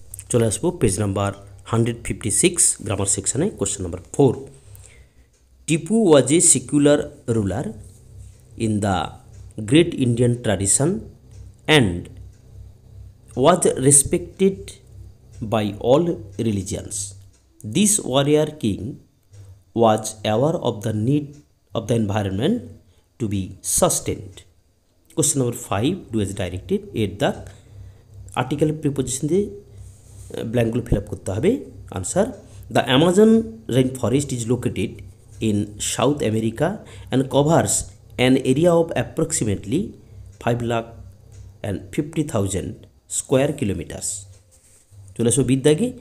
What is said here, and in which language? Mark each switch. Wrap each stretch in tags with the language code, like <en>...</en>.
<bn>চলে আসবো page number 156 grammar সেকশানে।</bn> <en>Question number 4, Tipu was a secular ruler in the great Indian tradition and was respected by all religions. This warrior king was aware of the need of the environment to be sustained. Question number 5, do as directed.</en> <bn>এর দাগ article preposition দিয়ে ব্ল্যাঙ্কগুলো fill up করতে হবে।</bn> <en>Answer, the Amazon rain forest is located in South America and covers an area of approximately 5,50,000 square kilometres.</en> <bn>চলে আসো বিদ্যাগে।</bn>